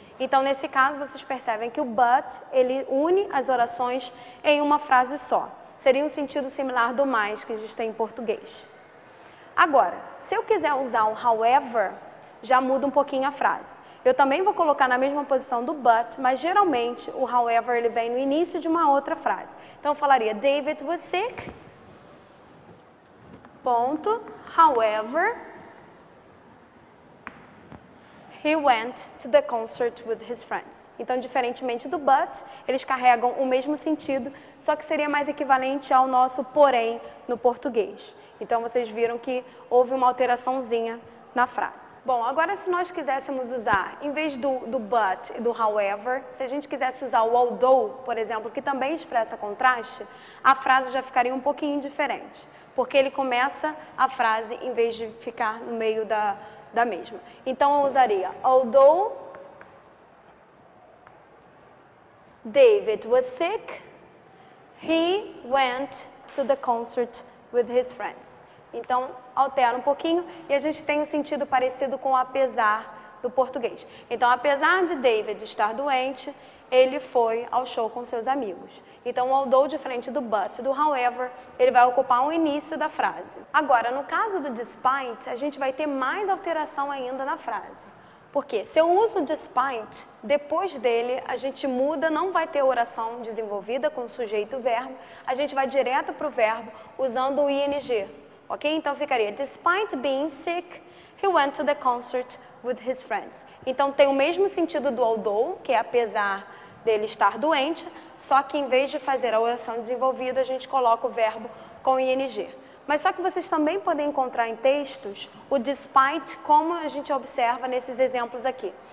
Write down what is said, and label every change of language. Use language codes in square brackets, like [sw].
[pt] Então, nesse caso, vocês percebem que o but, ele une as orações em uma frase só. Seria um sentido similar do mais que a gente tem em português. Agora, se eu quiser usar um however, já muda um pouquinho a frase. Eu também vou colocar na mesma posição do but, mas geralmente o however ele vem no início de uma outra frase. Então eu falaria [en] David was sick, [pt] ponto, [en] however, he went to the concert with his friends. [pt] Então, diferentemente do but, eles carregam o mesmo sentido, só que seria mais equivalente ao nosso porém no português. Então, vocês viram que houve uma alteraçãozinha na frase. Bom, agora se nós quiséssemos usar, em vez do but e do however, se a gente quisesse usar o although, por exemplo, que também expressa contraste, a frase já ficaria um pouquinho diferente, porque ele começa a frase em vez de ficar no meio da mesma. Então eu usaria [en] although David was sick, he went to the concert with his friends. [pt] Então, altera um pouquinho e a gente tem um sentido parecido com apesar do português. Então, apesar de David estar doente, ele foi ao show com seus amigos. Então, o although, diferente do but, do however, ele vai ocupar o início da frase. Agora, no caso do despite, a gente vai ter mais alteração ainda na frase. Porque se eu uso despite, depois dele a gente muda, não vai ter oração desenvolvida com sujeito e verbo, a gente vai direto para o verbo usando o ing. Ok? Então ficaria, [en] despite being sick, he went to the concert with his friends. [pt] Então tem o mesmo sentido do although, que é apesar dele estar doente, só que em vez de fazer a oração desenvolvida, a gente coloca o verbo com ing. Mas só que vocês também podem encontrar em textos o despite, como a gente observa nesses exemplos aqui.